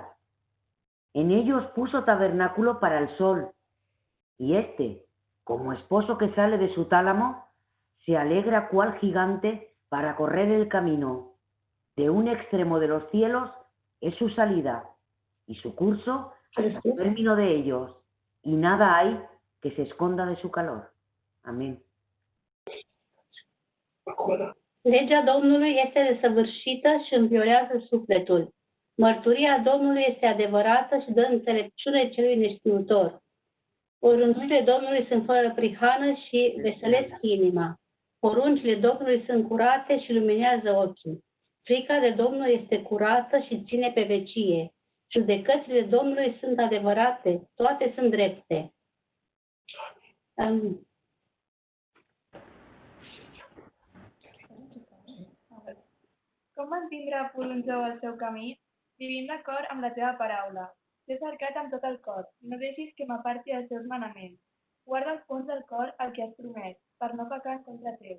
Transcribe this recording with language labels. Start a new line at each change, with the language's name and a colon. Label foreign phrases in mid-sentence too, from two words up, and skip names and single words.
Spanish: En ellos puso tabernáculo para el sol y éste, como esposo que sale de su tálamo, se alegra cual gigante para correr el camino. De un extremo de los cielos es su salida, y su curso hasta el término de ellos, y nada hay que se esconda de su calor. Amén.
Romanian: Legea Domnului este desăvârșită și înviorează sufletul. Mărturia Domnului este adevărată și dă înțelepciune celui neștiutor. Orândurile Domnului sunt fără prihană și veselesc inima. Poruncile Domnului sunt curate și luminează ochii. Frica de Domnul este curată și ține pe vecie. Judecățile Domnului sunt adevărate, toate sunt drepte. Amin.
Catalan: Com mantindrà pur un jou el seu camí? Vivint d'acord amb la teva paraula. T'he cercat amb tot el cor, no deixis que m'aparti dels teus manaments. Guarda al fons del cor el que has promès, per no pecar en contra teu.